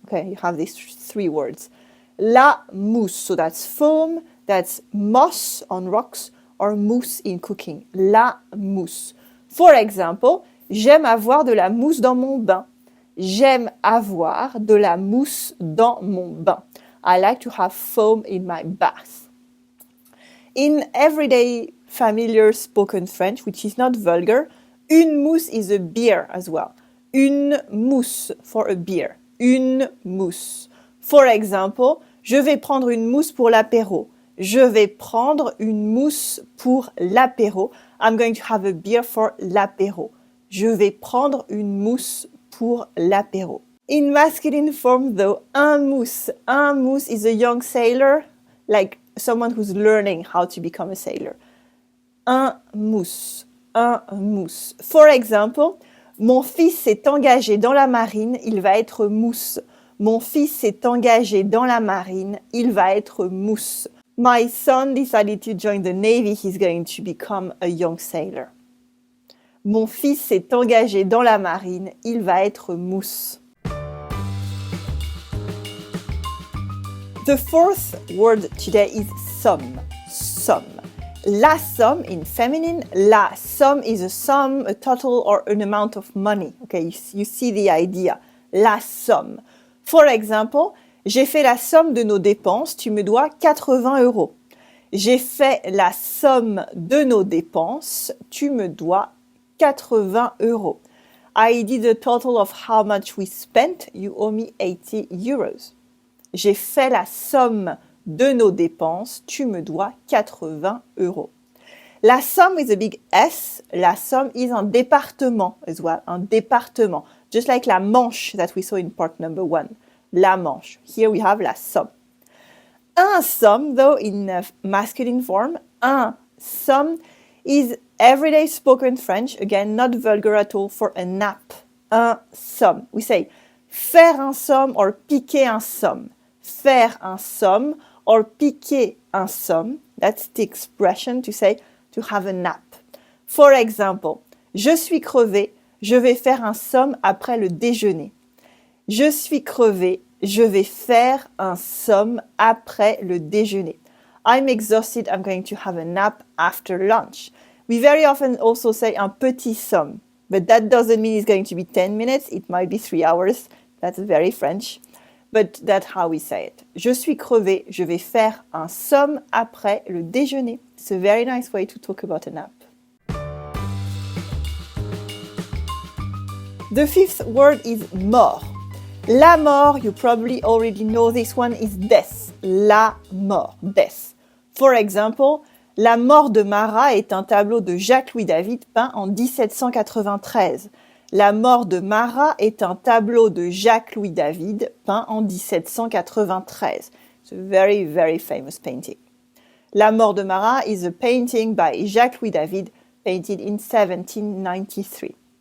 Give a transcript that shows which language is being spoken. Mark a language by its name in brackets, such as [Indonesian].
[English] Okay, you have these 3 words. La mousse, so that's foam, that's moss on rocks or mousse in cooking. [French] La mousse. [English] For example, [French] j'aime avoir de la mousse dans mon bain. J'aime avoir de la mousse dans mon bain. [English] I like to have foam in my bath. In everyday familiar spoken French, which is not vulgar, une mousse is a beer as well. [French] Une mousse [English] for a beer. [French] Une mousse. [English] For example, [French] je vais prendre une mousse pour l'apéro. Je vais prendre une mousse pour l'apéro. [English] I'm going to have a beer for l'apéro. [French] Je vais prendre une mousse pour l'apéro. [English] In masculine form though, un mousse is a young sailor, like someone who's learning how to become a sailor. [French] Un mousse. [English] For example, [French] mon fils s'est engagé dans la marine, il va être mousse. Mon fils s'est engagé dans la marine, il va être mousse. [English] My son decided to join the Navy, he's going to become a young sailor. [French] Mon fils s'est engagé dans la marine, il va être mousse. [English] The fourth word today is somme. Somme. La somme in feminine, la somme is a sum, a total or an amount of money. Okay, you see the idea. La somme. For example, [French] J'ai fait la somme de nos dépenses, tu me dois 80 euros. J'ai fait la somme de nos dépenses, tu me dois 80 euros. [English] I did the total of how much we spent, you owe me 80 euros. [French] J'ai fait la somme de nos dépenses, tu me dois 80 euros. [English] La somme with a big S, la somme is un département as well, un département. Just like la Manche that we saw in part number 1. La Manche. Here we have la somme. Un somme, though, in masculine form, un somme is everyday spoken French, again, not vulgar at all, for a nap. Un somme. We say [French] faire un somme or piquer un somme. Faire un somme or piquer un somme. [English] That's the expression to say to have a nap. For example, [French] je suis crevé, je vais faire un somme après le déjeuner. Je suis crevé, je vais faire un somme après le déjeuner. [English] I'm exhausted, I'm going to have a nap after lunch. We very often also say un petit somme, but that doesn't mean it's going to be 10 minutes, it might be 3 hours. That's very French, but that's how we say it. [French] Je suis crevé, je vais faire un somme après le déjeuner. [English] It's a very nice way to talk about a nap. The fifth word is mort. La mort, you probably already know this one, is death. [French] La mort, death. [English] For example, [French] La mort de Marat est un tableau de Jacques-Louis David peint en 1793. La mort de Marat est un tableau de Jacques-Louis David peint en 1793. [English] It's a very, very famous painting. La mort de Marat is a painting by Jacques-Louis David painted in 1793.